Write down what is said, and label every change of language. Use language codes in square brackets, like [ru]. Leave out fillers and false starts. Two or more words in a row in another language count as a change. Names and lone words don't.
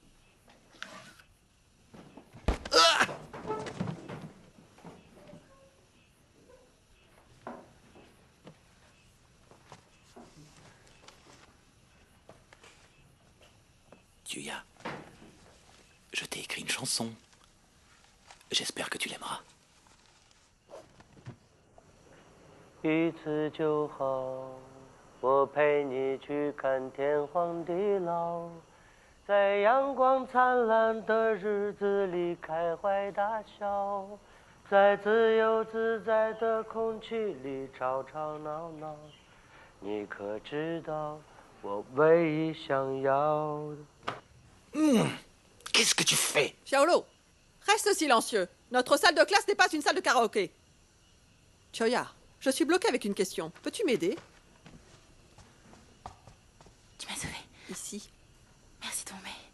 [fr] Tuya, je t'ai écrit une chanson. J'espère que tu l'aimeras. [zh] 一次就好，我陪你去看天荒地老，在阳光灿烂的日子里开怀大笑，在自由自在的空气里吵吵闹闹。你可知道我唯一想要的？ [fr] Qu'est-ce que tu fais? Xiaolo, reste silencieux. Notre salle de classe n'est pas une salle de karaoké. Choya, je suis bloquée avec une question. Peux-tu m'aider? Tu m'as sauvée. Ici. Merci, Dongmei.